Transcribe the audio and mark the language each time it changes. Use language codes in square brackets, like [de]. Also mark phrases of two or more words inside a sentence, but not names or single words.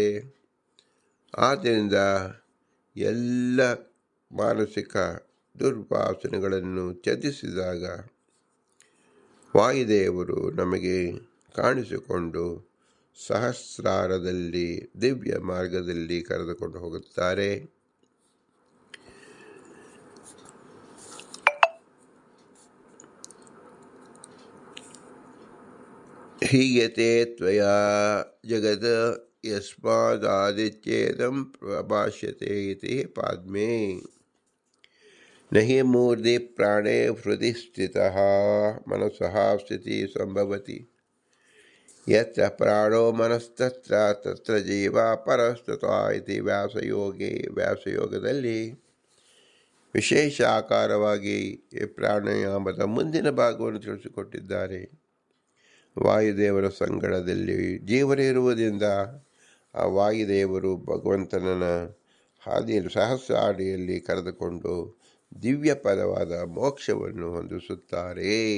[kn] ಆದ್ದರಿಂದ ಎಲ್ಲ ಮಾನಸಿಕ ದುರ್ವಾಸನೆಗಳನ್ನು ತ್ಯಜಿಸಿದಾಗ ವಾಯುದೇವರು ನಮಗೆ ಕಾಣಿಸಿಕೊಂಡು ಸಹಸ್ರಾರದಲ್ಲಿ ದಿವ್ಯ ಮಾರ್ಗದಲ್ಲಿ ಕರೆದುಕೊಂಡು ಹೋಗುತ್ತಾರೆ. [sa] हीयते त्वया जगत् यस्मादादित्येदं प्रभाष्यते इति पाद्मे. नहि मूर्धि प्राणे हृदि स्थितः मनसः स्थिति सम्भवति. यत्र प्राणो मनस्तत्र तत्र जीव परस्ततः इति व्यासयोगे. [kn] ವ್ಯಾಸಯೋಗದಲ್ಲಿ ವಿಶೇಷ ಆಕಾರವಾಗಿ ಈ ಪ್ರಾಣಾಯಾಮದ ಮುಂದಿನ ಭಾಗವನ್ನು ತಿಳಿಸಿಕೊಟ್ಟಿದ್ದಾರೆ. ವಾಯುದೇವರ ಸಂಗಡದಲ್ಲಿ ಜೀವನಿರುವುದರಿಂದ ಆ ವಾಯುದೇವರು ಭಗವಂತನ ಹಾದಿಯಲ್ಲಿ ಸಹಸ್ರ ಅಡಿಯಲ್ಲಿ ಕರೆದುಕೊಂಡು ದಿವ್ಯ ಪದವಾದ ಮೋಕ್ಷವನ್ನು ಹೊಂದಿಸುತ್ತಾರೆ.